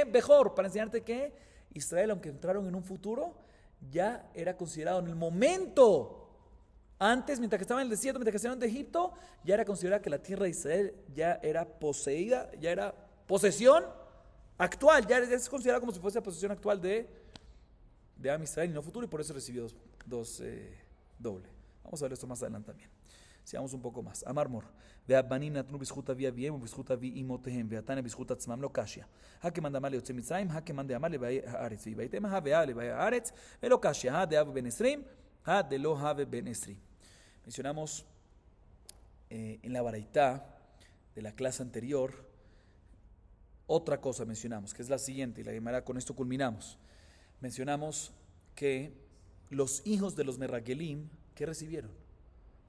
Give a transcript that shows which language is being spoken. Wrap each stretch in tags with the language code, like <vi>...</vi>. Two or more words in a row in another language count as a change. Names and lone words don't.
<es>Bejor, para enseñarte que Israel, aunque entraron en un futuro, ya era considerado en el momento, antes, mientras que estaban en el desierto, mientras que estaban en Egipto, ya era considerado que la tierra de Israel ya era poseída, ya era posesión actual, ya es considerado como si fuese la posesión actual de</es> <he>עם ישראל</he> <es>y no futuro, y por eso recibió dos doble. Vamos a ver esto más adelante también. Sigamos un poco más.</es> <arc>אמר מר.</arc> <he>והבנים נתנו בזכות אבי אביהם ובזכות אבי אמותיהם, ועתניה בזכות עצמם</he> <arc>לא קשיא. הכמאן דאמר ליוצאי מצרים, הכמאן דאמר לבאי הארץ. ויבאתם הווה לבאי הארץ, ולא קשיא. הדאב בן 20, הדלא הווה בן 20.</arc> <es>Mencionamos en la baraitá de la clase anterior otra cosa mencionamos, que es la siguiente, y la Gemara con esto culminamos. Mencionamos que los hijos de los Merragelim, ¿qué recibieron?</es>